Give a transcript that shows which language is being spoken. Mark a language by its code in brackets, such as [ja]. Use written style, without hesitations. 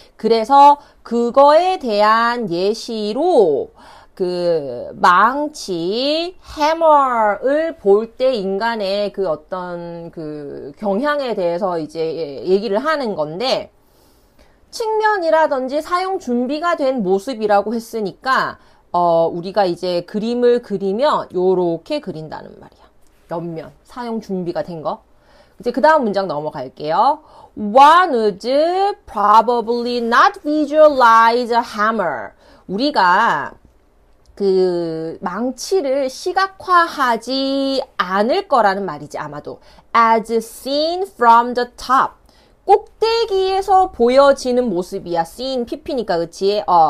[ko] 그래서 그거에 대한 예시로 그 망치, 해머를 볼 때 인간의 그 어떤 그 경향에 대해서 이제 얘기를 하는 건데 측면이라든지 사용 준비가 된 모습이라고 했으니까 우리가 이제 그림을 그리면 요렇게 그린다는 말이야. 옆면, 사용 준비가 된 거. 이제 그 다음 문장 넘어갈게요. [en] One would probably not visualize a hammer. [ko] 우리가 그 망치를 시각화하지 않을 거라는 말이지, 아마도. [en] As seen from the top. [ko] 꼭대기에서 보여지는 모습이야. seen, pp니까, 그치?